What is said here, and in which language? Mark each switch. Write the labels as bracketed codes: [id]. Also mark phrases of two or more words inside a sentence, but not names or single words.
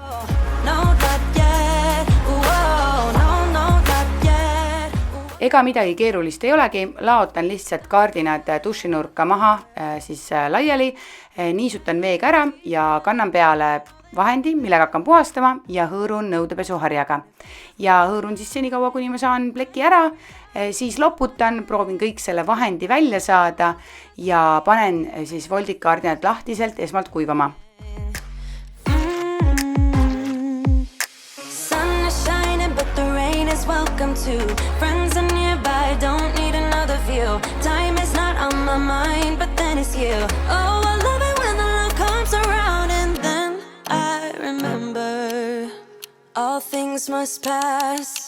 [et] Ega midagi keerulist ei olegi, laotan lihtsalt kardinad dušinurka maha siis laiali, niisutan veega ära ja kannan peale vahendi, millega hakkan puhastama ja hõõrun nõudepesuharjaga. Ja hõõrun siis senikaua, kuni ma saan pleki ära, siis loputan, proovin kõik selle vahendi välja saada ja panen siis voldikardinad lahtiselt esmalt kuivama. [en] Sun is shining but the rain is welcome too. Friends are nearby, don't need another view. Time is not on my mind, but then it's you. Oh, I love it when the love comes around and then I remember all things must pass.